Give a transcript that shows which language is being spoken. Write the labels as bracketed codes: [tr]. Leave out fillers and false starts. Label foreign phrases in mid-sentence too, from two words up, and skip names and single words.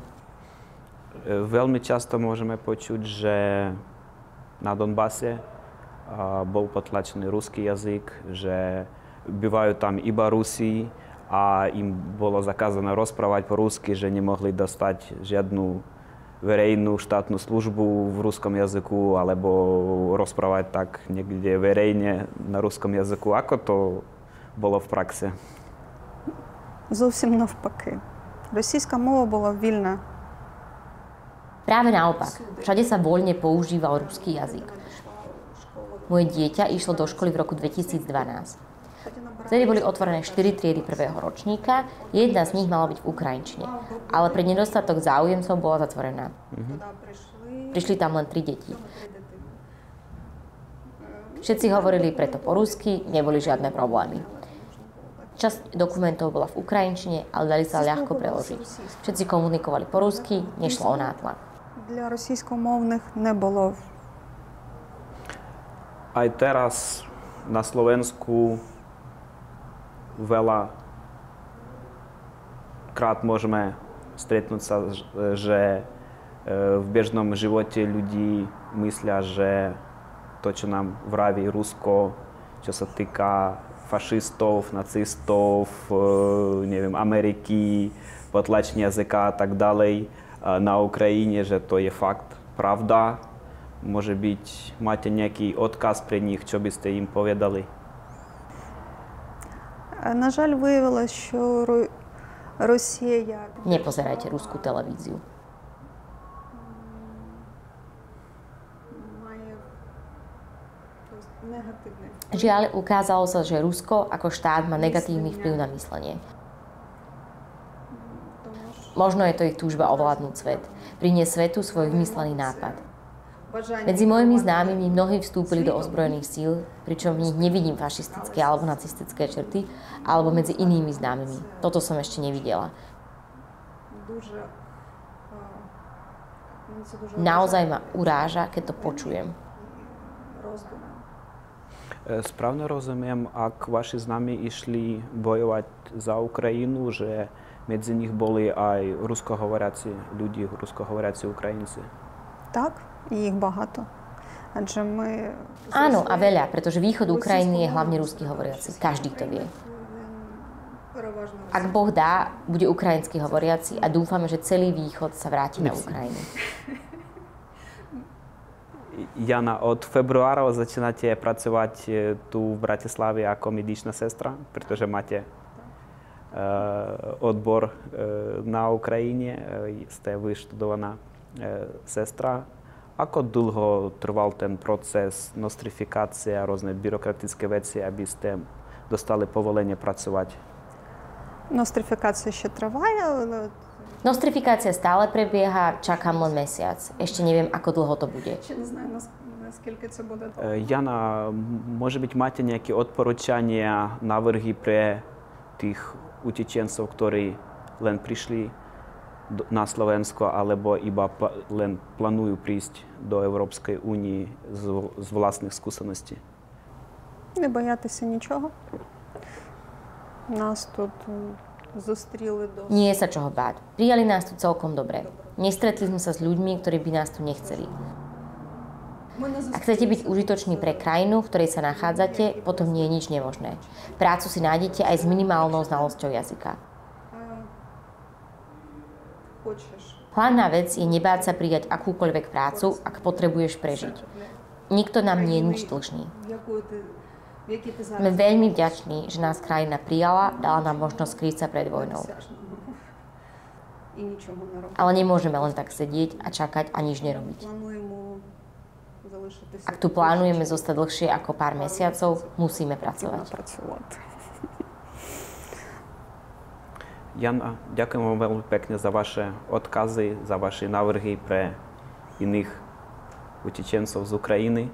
[sk] Veľmi často môžeme počuť, že na Donbase bol potlačený ruský jazyk, že bývajú tam iba Rusi, a im bolo zakázané rozprávať po rusky, že nemohli dostať žiadnu verejnú štátnu službu v ruskom jazyku alebo rozprávať tak niekde verejne na ruskom jazyku. Ako to bolo v praxi? [uk] Зовсім навпаки. Російська мова була вільна. [sk] Práve naopak. Všade sa voľne používal ruský jazyk. Moje dieťa išlo do školy v roku 2012. Vtedy boli otvorené 4 triedy prvého ročníka, jedna z nich mala byť v ukrajinčine, ale pre nedostatok záujemcov bola zatvorená. Prišli tam len 3 deti. Všetci hovorili preto po rusky, neboli žiadne problémy. Časť dokumentov bola v ukrajinčine, ale dali sa ľahko preložiť. Všetci komunikovali po rusky, nešlo o nátlak. [uk] Для російськомовних не було. [sk] Aj teraz na Slovensku veľa krát môžeme stretnúť sa, že v bežnom živote ľudí myslia, že to, čo nám vraví Rusko, čo sa týka fašistov, nacistov, neviem, Ameriky, potlačenia jazyka a tak ďalej na Ukrajine, že to je fakt pravda. Môže byť, máte nejaký odkaz pre nich, čo by ste im povedali? [uk] На жаль, виявилося, що Росія [sk] Nepozerajte ruskú televíziu. [uk] має негативний. [sk] Žiaľ, ukázalo sa, že Rusko ako štát má negatívny vplyv na myslenie. Možno je to ich túžba ovládnuť svet, priniesť svetu svoj vymyslený nápad. Medzi mojimi známymi mnohí vstúpili do ozbrojených síl, pričom v nich nevidím fašistické alebo nacistické črty, alebo medzi inými známymi. Toto som ešte nevidela. Naozaj ma uráža, keď to počujem. Správne rozumiem, ak vaši známi išli bojovať za Ukrajinu, že medzi nich boli aj ruskohovoriaci ľudí, ruskohovoriaci Ukrajinci? [uk] Так, і їх багато. Адже ми [sk] Áno, a veľa, pretože východ Ukrajiny je hlavne rusky hovoriaci. Každý to vie. Ak Boh dá, bude ukrajinsky hovoriaci a dúfame, že celý východ sa vráti na Ukrajinu. Jana, od februára začínate pracovať tu v Bratislave ako medicná sestra, pretože máte odbor na Ukrajine, ste vyštudovaná sestra. Ako dlho trval ten proces nostrifikácie a rôzne byrokratické veci, aby ste dostali povolenie pracovať? [uk] Нострифікація ще триває, але [sk] Nostrifikácia stále prebieha, čakám len mesiac. Ešte neviem, ako dlho to bude. [uk] ще не знаю, наскільки це буде. [sk] Jana, може byť máte nejaké odporúčania, návrhy pre tých utečencov, ktorí len prišli na Slovensko alebo iba len plánujú prísť do Európskej únie z vlastných skúseností? [uk] Не боятися нічого. Нас тут зустріли до [sk] Nie je sa čoho báť. Prijali nás tu celkom dobre. Nestretli sme sa s ľuďmi, ktorí by nás tu nechceli. Ak chcete byť užitoční pre krajinu, v ktorej sa nachádzate, potom nie je nič nemožné. Prácu si nájdete aj s minimálnou znalosťou jazyka. [uk] хочеш. [sk] Hlavná vec je nebáť sa prijať akúkoľvek prácu, ak potrebuješ prežiť. Nikto nám nie je nič dlžný. Sme veľmi vďační, že nás krajina prijala, dala nám možnosť skryť sa pred vojnou. [uk] І нічого не робити. [sk] Ale nemôžeme len tak sedieť a čakať a nič nerobiť. [uk] Плануємо залишитися. [sk] Ak tu plánujeme zostať dlhšie ako pár mesiacov, musíme pracovať. [uk] Працювати. [sk] Jana, ďakujem vám veľmi pekne za vaše odkazy, za vaše návrhy pre iných utečencov z Ukrajiny.